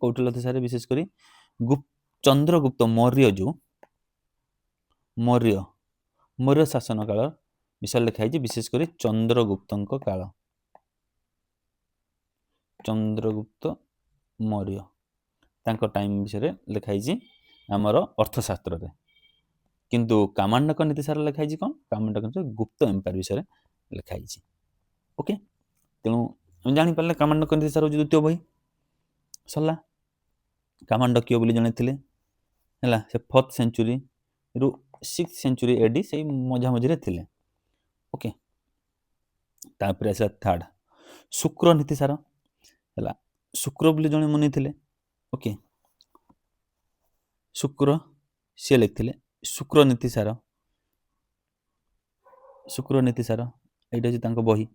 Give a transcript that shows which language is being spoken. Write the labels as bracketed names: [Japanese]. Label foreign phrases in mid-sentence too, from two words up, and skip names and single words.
[Odia] କୌଟିଲ୍ୟ ଅର୍ଥଶାସ୍ତ୍ରରେ ବିଶେଷ କରି ଚନ୍ଦ୍ରଗୁପ୍ତ ମୌର୍ଯ୍ୟ ଯେଉଁ ମୌର୍ଯ୍ୟ ଶାସନ କାଳ ବିଷୟରେ ଲେଖା ହେଇଛି, ବିଶେଷ କରି ଚନ୍ଦ୍ରଗୁପ୍ତଙ୍କ କାଳ, ଚନ୍ଦ୍ରଗୁପ୍ତ ମୌର୍ଯ୍ୟ ତାଙ୍କ ଟାଇମ୍ ବିଷୟରେ ଲେଖା ହେଇଛି ଆମର ଅର୍ଥଶାସ୍ତ୍ରରେ। କିନ୍ତୁ କାମାଣ୍ଡକ ନୀତିସାର ଲେଖା ହେଇଛି କ'ଣ? କାମାଣ୍ଡକ ଗୁପ୍ତ ଏମ୍ପାୟାର ବିଷୟରେ ଲେଖା ହେଇଛି। ଓକେ, ତେଣୁ ଆମେ ଜାଣିପାରିଲେ କାମାଣ୍ଡକ ନୀତିସାର ହେଉଛି ଦ୍ୱିତୀୟ ବହି। ସରିଲା। କାମାଣ୍ଡକୀୟ ବୋଲି ଜଣେ ଥିଲେ ହେଲା, ସେ 4th centuryରୁ [English] 6th century AD [Odia] ସେଇ ମଝାମଝିରେ ଥିଲେ। ଓକେ, ତାପରେ ଆସିଲା ଥାର୍ଡ ଶୁକ୍ର ନୀତିସାର ହେଲା। ଶୁକ୍ର ବୋଲି ଜଣେ ମୁନି ଥିଲେ। ଓକେ, ଶୁକ୍ର ସିଏ ଲେଖିଥିଲେ ଶୁକ୍ର ନୀତିସାର। ଶୁକ୍ର ନୀତିସାର ଏଇଟା ହେଉଛି ତାଙ୍କ ବହି।